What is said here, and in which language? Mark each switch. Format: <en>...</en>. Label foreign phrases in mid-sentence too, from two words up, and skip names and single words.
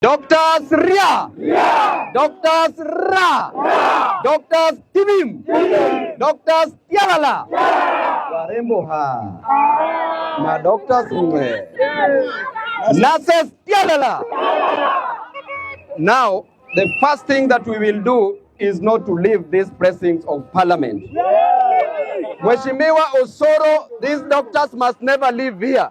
<en>Doctors Ria, Doctors Ra, Doctors Tibim, Doctors Tialala,</en> <sw>Warembo ha, na</sw> <en>Doctors Mwe, Nurses Tialala. Now, the first thing that we will do is not to leave these precincts of parliament.</en> <sw>Mheshimiwa Osoro,</sw> <en>these doctors must never leave here.</en>